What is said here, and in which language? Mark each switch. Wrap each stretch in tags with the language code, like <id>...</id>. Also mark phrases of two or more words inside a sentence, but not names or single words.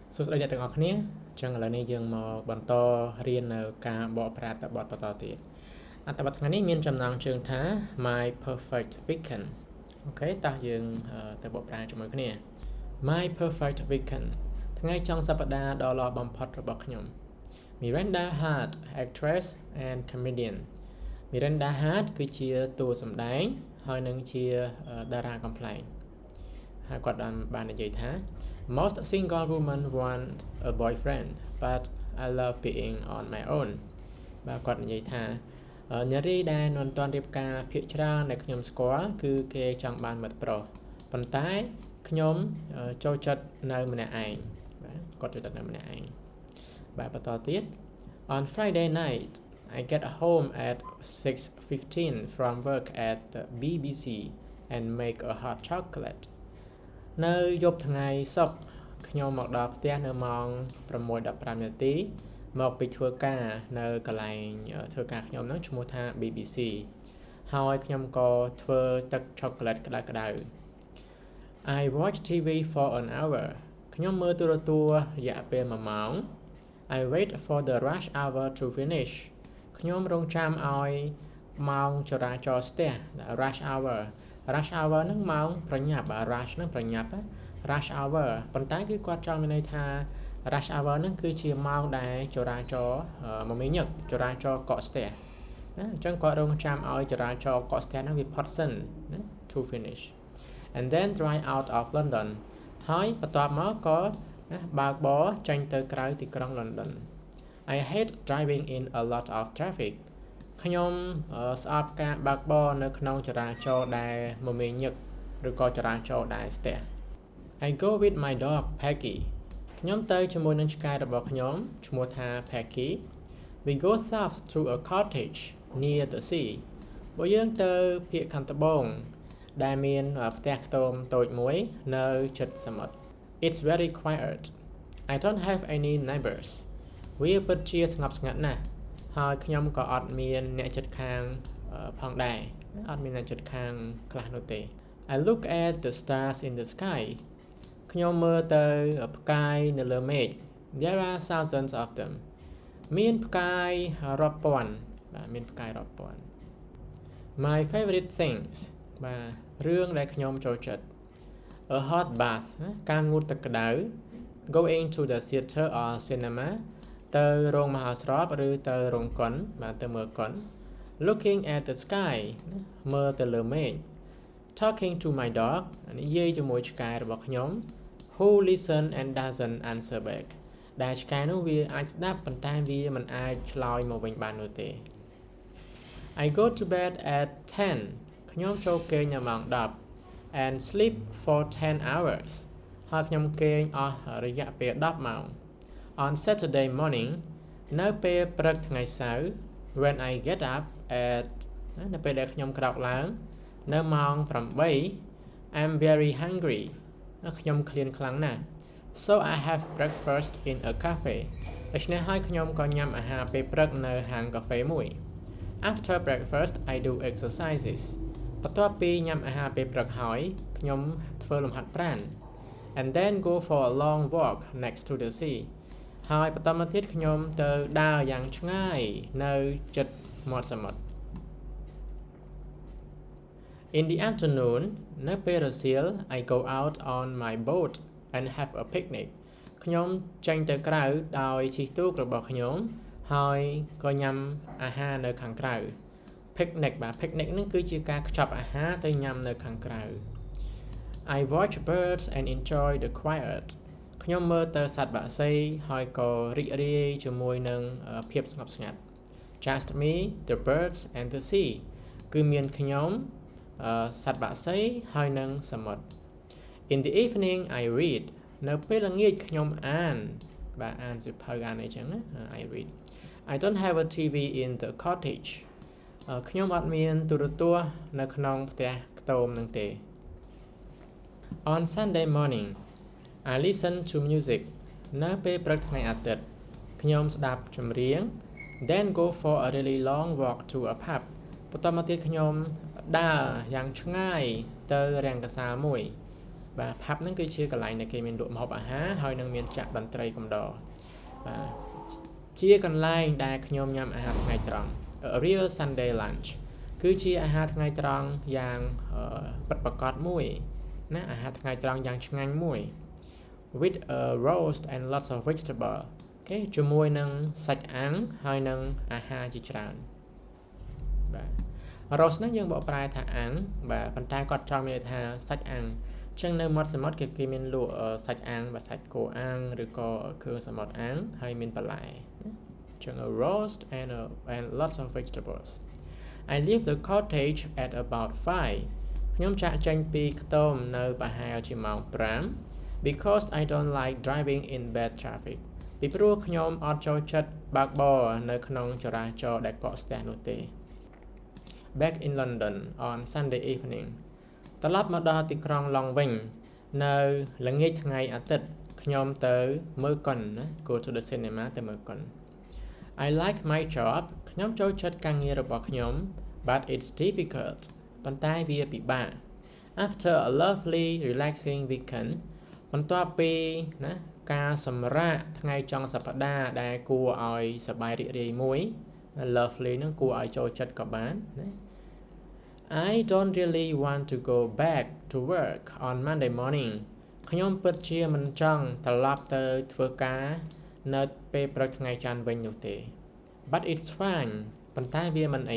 <km>សួស្តីអ្នកទាំងអស់គ្នាចឹងឥឡូវនេះយើងមកបន្តរៀននៅការបកប្រែអត្ថបទបន្តទៀតអត្ថបទថ្ងៃនេះមានចំណងជើងថា</km> <en>My perfect weekend</en> <km>អូខេតោះយើងទៅបកប្រែជាមួយគ្នា</km> <en>My perfect weekend</en> <km>ថ្ងៃចុ ងសប្តាហ៍ដ៏ល្អបំផុតរបស់ខ្ញុំ</km> <en>Miranda Hart actress and comedian Miranda Hart</en> <km>គឺជាតួសម្ដែងហើយនឹងជាតារាកំប្លែងហើយគាត់បាននិយាយថា</km> <en>Most single women want a boyfriend but I love being on my own</en> <km>បាទគាត់និយាយថានារីដែលមិនទាន់រៀបការភាគច្រើនដែលខ្ញុំស្គាល់ គឺគេចង់បានមិត្តប្រុសប៉ុន្តែខ្ញុំចូលចិត្តនៅម្នាក់ឯងបាទគាត់ចូលចិត្តនៅម្នាក់ឯងបាទ បន្តទៀត</km> <en>On Friday night I get home at 6:15 from work at the BBC and make a hot chocolate</en> <km>នៅយប់ថ្ងៃសុក្រខ្ញុំមកដល់ផ្ទះនៅម៉ោង 6:15 នាទីមកពីធ្វើការនៅកន្លែងធ្វើការខ្ញុំហ្នឹងឈ្មោះថា BBC ហើយខ្ញុំក៏ធ្វើទឹកឆូកូឡេតក្តៅៗ</km> <en>I watch TV for an hour</en> <km>ខ្ញុំមើលទូរទស្សន៍រយៈពេល1ម៉ោង</km> <en>I wait for the rush hour to finish</en> <km>ខ្ញុំរងចាំឲ្យម៉ោងចរាចរណ៍ស្ទះ</km> <en>rush hour</en> <km>ហ្នឹងម៉ោងប្រញាប់ rush ហ្នឹងប្រញាប់</km> <en>rush hour</en> <km>ប៉ុន្តែគឺគាត់ចង់មានន័យថា</km> <en>rush hour</en> <km>ហ្នឹងគឺជាម៉ោងដែលចរាច រណ៍មមាញឹកចរាចរណ៍កកស្ទះណាអញ្ចឹងគាត់រងចាំឲ្យចរាចរណ៍កកស្ទះហ្នឹងវាផុតសិនណា</km> <en>to finish and then drive out of London</en> <km>ហើយបន្ទាប់មកក៏ណាបើកបរចេញទៅក្រៅទីក្រុង London</km> <en>I hate driving in a lot of traffic</en> <km>ខ្ញុំស្អប់ការបើកបរនៅក្នុងចរាចរណ៍ដែលមមាញឹកឬក៏ចរាចរណ៍ដែលស្ទះ</km> <en>I go with my dog Peggy</en> <km>ខ្ញុំទៅជាមួយនឹងឆ្កែរបស់ខ្ញុំឈ្មោះថា Peggy</km> <en>We go south to a cottage near the sea</en> <km>បើយើងទៅភាគ ខាងត្បូងដែលមានផ្ទះខ្ទមតូចមួយនៅជិតសមុទ្រ</km> <en>It's very quiet I don't have any neighbors</en> <km>វាពិតជាស្ងប់ស្ងាត់ណាស់ហើយខ្ញុំក៏អត់មានអ្នកជិតខាងផងដែរអត់មានអ្នកជិតខាងខ្លះនោះទេ</km> <en>I look at the stars in the sky</en> <km>ខ្ញុំមើលទៅផ្កាយនៅលើមេឃ</km> <en>There are thousands of them</en> <km>មានផ្កាយរាប់ពាន់បាទមានផ្កាយរាប់ពាន់</km> <en>My favorite things</en> <km>បាទរឿងដែលខ្ញុំចូលចិត្ត</km> <en>A hot bath</en> <km>ការងូតទឹកក្តៅ</km> <en>Going to the theater or cinema</en> <km>ទៅរោងមហោស្រពឬទៅរោងកុនបាទទៅមើលកុន</km> <en>Looking at the sky</en> <km>មើលទៅលើមេឃ</km> <en>Talking to my dog</en> <km>និយាយជាមួយឆ្កែរបស់ខ្ញុំ</km> <en>Who listen and doesn't answer back</en> <km>ដែលឆ្កែនោះវាអាចស្ដាប់ប៉ុន្តែវាមិនអាចឆ្លើយមកវិញបាននោះទេ</km> <en>I go to bed at 10</en> <km>ខ្ញុំចូលគេងនៅម៉ោង10</km> <en>and sleep for 10 hours</en> <km>ហើយខ្ញុំគេងអស់រយៈពេល10ម៉ោង</km> <en>On Saturday morning</en> <km>នៅពេលព្រឹកថ្ងៃសៅរ៍</km> <en>when I get up at</en> <km>នៅពេលដែលខ្ញុំក្រោកឡើងនៅម៉ោង</km> <en>8 I'm very hungry</en> <km>ខ្ញុំឃ្លានខ្លាំងណាស់</km> <en>So I have breakfast in a cafe</en> <km>ដូច្នេះហើយខ្ញុំក៏ញ៉ាំអាហារពេលព្រឹកនៅហាងកាហ្វេមួយ</km> <en>After breakfast I do exercises</en> <km>បន្ទាប់ពីញ៉ាំអាហារពេលព្រឹកហើយខ្ញុំធ្វើលំហាត់ប្រាណ</km> <en>and then go for a long walk next to the sea</en> <km>ហើយបន្តមកទៀតខ្ញុំទៅដើរយ៉ាងឆ្ងាយនៅជិតមាត់សមុទ្រ</km> <en>In the afternoon</en> <km>នៅពេលរសៀល</km> <en>I go out on my boat and have a picnic</en> <km>ខ្ញុំចេញទៅក្រៅដោយជិះទូករបស់ខ្ញុំហើយក៏ញ៉ាំអាហារនៅខាង ក្រៅ picnic បាទ picnic ហ្នឹងគឺជាការខ្ចប់អាហារទៅញ៉ាំនៅខាងក្រៅ</km> <en>I watch birds and enjoy the quiet</en> <km>ខ្ញុំ មើលទៅសត្វបក្សីហើយក៏រីករាយជាមួយនឹងភាពស្ងប់ស្ងាត់</km> <en>Just me the birds and the sea</en> <km>គឺមានខ្ញុំសត្វបក្សីហើយនឹងសមុទ្រ</km> <en>In the evening I read</en> <km>នៅពេលល្ងាចខ្ញុំអានបាទអានសៀវភៅអានអីចឹងណា</km> <en>I read I don't have a TV in the cottage</en> <km>ខ្ញុំអត់មានទូរទស្សន៍នៅក្នុងផ្ទះខ្ទមនឹងទេ</km> <en>On Sunday morning I listen to music</en> <km>នៅពេលព្រឹកថ្ងៃអាទិត្យខ្ញុំស្ដាប់ចម្រៀង Then</km> <en>go for a really long walk to a pub</en> <km>បន្តមកទៀតខ្ញុំដើរយ៉ាងឆ្ងាយទៅរាំងកាសាមួយបាទ pub ហ្នឹងគឺជាកន្លែងដែលគេមានលក់ម្ហូបអាហារហើយនឹងមានចាក់តន្ត្រីកំដរបាទជាកន្លែងដែលខ្ញុំញ៉ាំអាហារថ្ងៃត្រង់</km> <en>a real Sunday lunch</en> <km>គឺជាអាហារថ្ងៃត្រង់យ៉ាងពិតប្រាកដ មួយណាអាហារថ្ងៃត្រង់យ៉ាងឆ្ងាញ់មួយ</km> <en>with a roast and lots of vegetable</en> <km>អូខេជាមួយនឹងសាច់អាំងហើយនឹងអាហារជាច្រើនបាទ roast ហ្នឹងយើងបកប្រែថាអាំងបាទប៉ុន្តែគាត់ចង់មានថាសាច់អាំងចឹងនៅមាត់សមុទ្រគេមានលក់ សាច់អាំងបាទសាច់គោអាំងឬក៏គ្រឿងសមុទ្រអាំងហើយមានបន្លែចឹង</km> <en>a roast and lots of vegetables I leave the cottage at about 5</en> <km>ខ្ញុំចាក់ចេញពីខ្ទមនៅប្រហែ លជាម៉ោង5</km> <en>because I don't like driving in bad traffic</en> <km>ពីព្រោះខ្ញុំអត់ចូលចិត្តបើកបរនៅក្នុងចរាចរណ៍ដែលកក ស្ទះនោះទេ</km> <en>Back in London on Sunday evening</en> <km>ត្រឡប់មកដល់ទីក្រុងឡុងវិញនៅល្ងាចថ្ងៃអាទិត្យ ខ្ញុំទៅមើលកុនណា</km> <en>go to the cinema</en> <km>ទៅមើលកុន</km> <en>I like my job</en> <km>ខ្ញុំចូលចិត្តការងាររបស់ខ្ញុំ</km> <en>but it's difficult</en> <km>ប៉ុន្តែវាពិបាក</km> <en>After a lovely relaxing weekend</en> <km>បន្ទាប់ពីណាការសម្រាកថ្ងៃចុងសប្តាហ៍ដែលគួរឲ្យសប្បាយរីករាយមួយ lovely ហ្នឹងគួរឲ្យចូលចិត្តក៏បានណា</km> <en>I don't really want to go back to work on Monday morning</en> <km>ខ្ញុំពិតជាមិនចង់ត្រឡប់ទៅធ្វើការនៅពេលព្រឹកថ្ងៃច័ន្ទវិញនោះទេ</km> <en>But it's fine</en> <km>ប៉ុន្តែវាមិនអី</km>